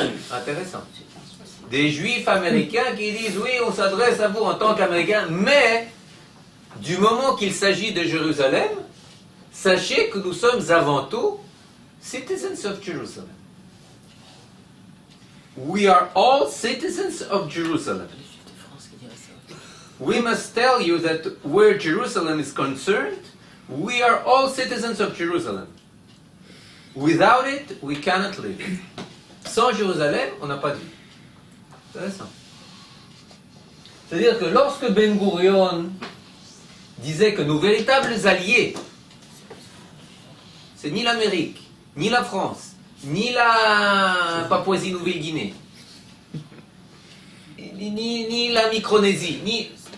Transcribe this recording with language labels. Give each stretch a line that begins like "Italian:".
French: Intéressant. Des Juifs américains qui disent: oui, on s'adresse à vous en tant qu'Américains, mais du moment qu'il s'agit de Jérusalem, sachez que nous sommes avant tout
English: citizens of Jerusalem. We are all citizens of Jerusalem. We must tell you that where Jerusalem is concerned, we are all citizens of Jerusalem. Without it, we cannot live.
French: Sans Jérusalem, on n'a pas de vie. Intéressant. C'est-à-dire que lorsque Ben Gurion disait que nos véritables alliés, c'est ni l'Amérique, ni la France, ni la Papouasie-Nouvelle-Guinée, ni la Micronésie, ni...